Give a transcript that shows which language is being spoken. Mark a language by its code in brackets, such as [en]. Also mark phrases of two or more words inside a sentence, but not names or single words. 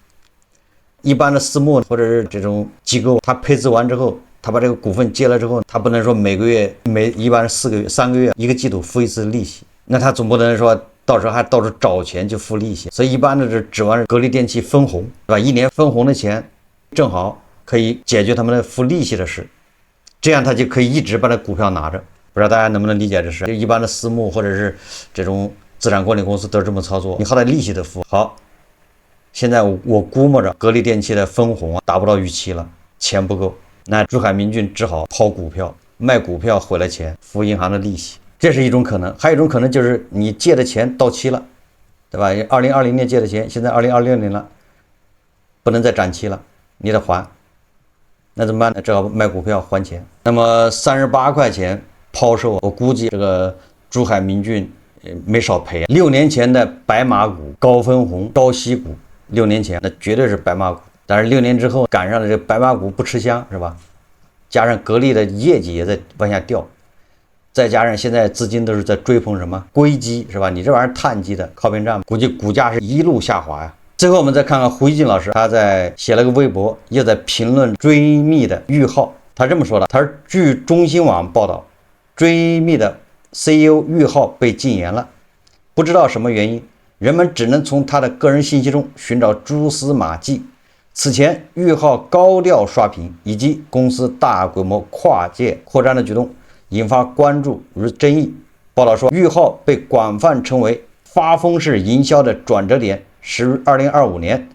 [zh] 一般的私募或者是這種機構，他配資完之後，他把這個股份接了之後，他不能說每個月一般是4個月、3個月一個季度付一次利息，那他總不能說到時候還到處找錢去付利息。所以一般的是指望格力電器分紅，對吧？一年分紅的錢正好可以解決他們的付利息的事，這樣他就可以一直把那股票拿着。不知道大家能不能理解這事？就一般的私募或者是這種資產管理公司都是這麼操作，你好歹利息的付好。現在我估摸着格力電器的分紅達不到預期了，錢不夠，那珠海明駿只好拋股票，賣股票回來錢付銀行的利息，這是一種可能。還有一種可能就是你借的錢到期了，對吧？2020年借的錢，現在2026年了，不能再展期了，你得還，那怎麼辦呢？只好賣股票還錢。那麼38塊錢拋售，我估計這個珠海明駿沒少賠。6年前的白馬股、高分紅、高息股，6年前那絕對是白馬股，但是6年之後趕上了這白馬股不吃香，是吧？加上格力的業績也在往下掉，再加上現在資金都是在追捧什麼硅基，是吧？你這玩意兒碳基的靠邊站，估計股價是一路下滑呀。最後我們再看看胡一進老師，他在寫了個微博，又在評論追觅的裕浩。他這麼說的，他說據中新網報道，追觅的 CEO 裕浩被禁言了，不知道什麼原因，人們只能從他的個人信息中尋找蛛絲馬跡。此前，裕浩高調刷屏以及公司大規模跨界擴張的舉動，引發關注與爭議。報道說，裕浩被廣泛稱為發瘋式營銷的轉折點始於2025年。